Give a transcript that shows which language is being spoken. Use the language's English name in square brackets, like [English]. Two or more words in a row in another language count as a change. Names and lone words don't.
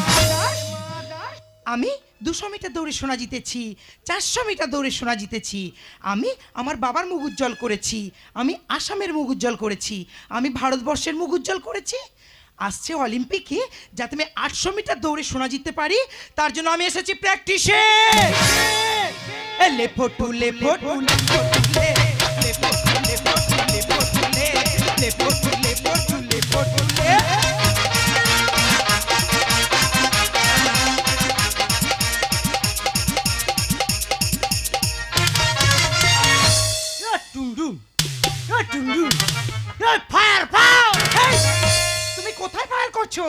[Bangla] আমি 200 মিটার দৌড়ে সোনা জিতেছি, 400 মিটার দৌড়ে সোনা জিতেছি। আমি আমার বাবার মুখ উজ্জ্বল করেছি, আমি আসামের মুখ উজ্জ্বল করেছি, আমি ভারতবর্ষের মুখ উজ্জ্বল করেছি। আসছে অলিম্পিকে, যাতে আমি 800 মিটার দৌড়ে সোনা জিততে পারি, তার জন্য আমি এসেছি প্র্যাকটিসে। [Hindi] ले फोटू ले फोटू ले फोटू ले ले फोटू ले फोटू ले फोटू ले ले फोटू ले फोटू ले फोटू ले। [English] Fire fire! [Bangla] তুমি কোথায় ফায়ার করছো?